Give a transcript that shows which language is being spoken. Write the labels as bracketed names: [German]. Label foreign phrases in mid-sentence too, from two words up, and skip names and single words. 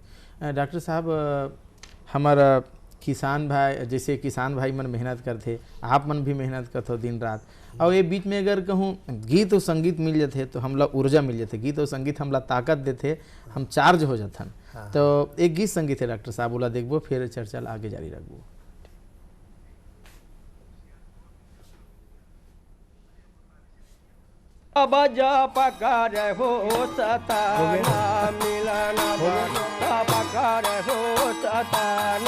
[Chhattisgarhi] डॉक्टर साहब, हमारा किसान भाई जैसे किसान भाई मन मेहनत करते, आप मन भी मेहनत करते हो दिन रात, और ये बीच में अगर कहूँ गीत और संगीत मिल जाते तो हमला ऊर्जा मिल जाते, गीत और संगीत हमला ताकत देते, हम चार्ज हो जाथन। तो एक गीत संगीत है डॉक्टर साहब, बोला देखबो, फिर चर्चा आगे जारी रखबो। बजा पकार हो सताना मिलना, पकार हो सताना